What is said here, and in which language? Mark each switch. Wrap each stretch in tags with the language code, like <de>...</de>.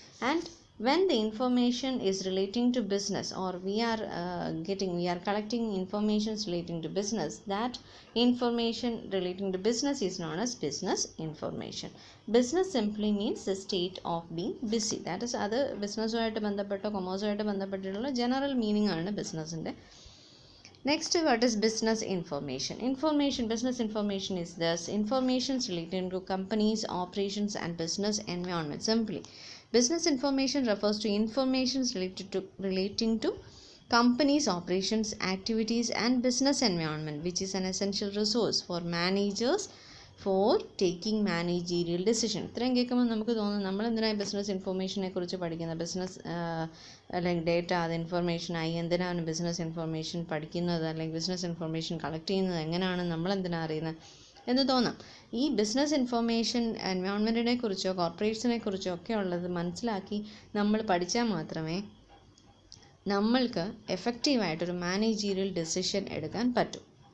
<en>And when the information is relating to business, or we are collecting information relating to business, that information relating to business is known as business information. Business simply means the state of being busy. That is other</en> <ml>ബിസിനസ്സുമായിട്ട് ബന്ധപ്പെട്ടോ കൊമേഴ്സുമായിട്ട് ബന്ധപ്പെട്ടിട്ടുള്ള general meaning ആണ് ബിസിനസ്സിൻ്റെ.</ml> <en>Next, what is business information? Business information is thus information relating to companies, operations and business environment. Simply, business information refers to information relating to companies, operations, activities and business environment, which is an essential resource for managers for taking managerial decision.</en> <ml>ഇത്രയും കേൾക്കുമ്പോൾ നമുക്ക് തോന്നും നമ്മളെന്തിനാണ് business ഇൻഫർമേഷനെ കുറിച്ച് പഠിക്കുന്നത്, business അല്ലെങ്കിൽ data അത് ഇൻഫർമേഷനായി എന്തിനാണ് business information പഠിക്കുന്നത്, അല്ലെങ്കിൽ ബിസിനസ് ഇൻഫർമേഷൻ കളക്ട് ചെയ്യുന്നത് എങ്ങനെയാണ്, നമ്മളെന്തിനാണ് അറിയുന്നത് എന്ന് തോന്നാം. ഈ ബിസിനസ് ഇൻഫർമേഷൻ എൻവയോൺമെൻറ്റിനെ കുറിച്ചോ കോർപ്പറേറ്റ്സിനെ കുറിച്ചോ ഒക്കെ ഉള്ളത് മനസ്സിലാക്കി നമ്മൾ പഠിച്ചാൽ മാത്രമേ നമ്മൾക്ക് എഫക്റ്റീവായിട്ടൊരു മാനേജീരിയൽ ഡെസിഷൻ എടുക്കാൻ പറ്റും.</ml>